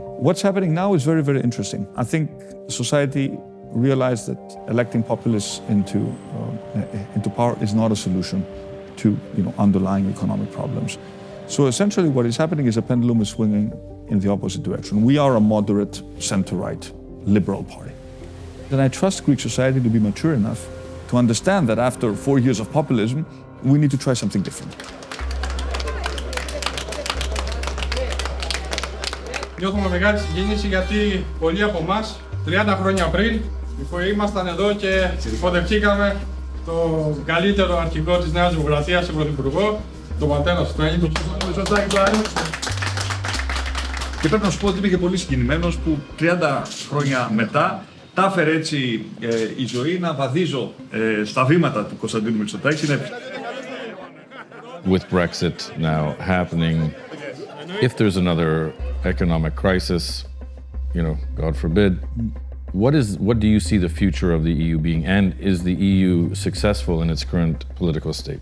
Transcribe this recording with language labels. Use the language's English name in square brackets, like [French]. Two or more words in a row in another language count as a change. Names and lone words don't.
[English] What's happening now is very, very interesting. I think society realized that electing populists into power is not a solution to underlying economic problems. So essentially what is happening is a pendulum is swinging in the opposite direction. We are a moderate center-right liberal party. And I trust Greek society to be mature enough to understand that after 4 years of populism, we need to try something different. [Greek] Νιώθουμε μεγάλη συγκίνηση γιατί πολλοί από εμάς 30 χρόνια πριν ήμασταν εδώ και υποδεχτήκαμε τον καλύτερο αρχηγό της Νέας Δημοκρατίας, τον Πρωθυπουργό, τον πατέρα του, τον Αγίου Μητσοτάκη του Άρου. Και πρέπει να σου πω ότι είμαι και πολύ συγκινημένος που 30 χρόνια μετά τα έφερε έτσι η ζωή να βαδίζω στα βήματα του Κωνσταντίνου Μητσοτάκη. [English] With Brexit now happening, if there's another economic crisis, God forbid, what do you see the future of the EU being, and is the EU successful in its current political state?